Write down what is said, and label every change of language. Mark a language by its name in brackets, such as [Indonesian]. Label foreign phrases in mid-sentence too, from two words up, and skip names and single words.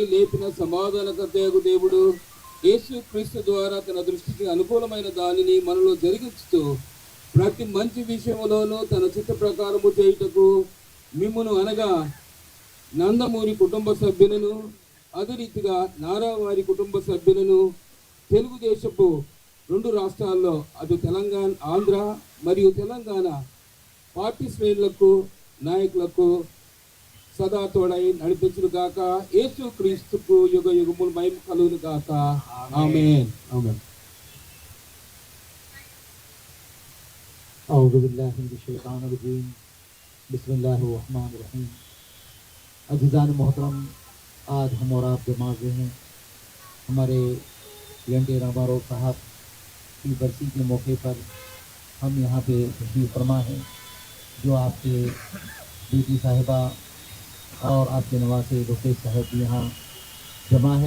[Telugu] లేపిన సమాధానకర్తయగు దేవుడు యేసు క్రీస్తు ద్వారా తన దృష్టికి అనుకూలమైన దానిని మనలో జరిగించుతూ ప్రతి మంచి విషయంలోనూ తన చిత్త ప్రకారము చేయుటకు మిమ్మును అనగా నందమూరి కుటుంబ సభ్యులను, అదే రీతిగా నారా వారి కుటుంబ సభ్యులను తెలుగుదేశపు 2 రాష్ట్రాల్లో అటు తెలంగాణ, ఆంధ్ర మరియు తెలంగాణ పార్టీ శ్రేణులకు, నాయకులకు సదా తోడై నడిపించును గాక. యేసు క్రీస్తుకు యుగ యుగములు మహిమ కలుగును గాక. ఆమేన్. ఆమేన్. [Arabic] أعوذ بالله من الشیطان الرجیم بسم اللہ الرحمن الرحیم. [Urdu] عزیزان محترم، آج ہم اور آپ جمع ہوئے ہیں ہمارے ینٹی راماراؤ صاحب کی برسی کے موقع پر. ہم یہاں پہ تشریف فرما ہیں جو آپ کے بیٹی صاحبہ اور آپ کے نواسے لوکیش صاحب یہاں جمع ہیں.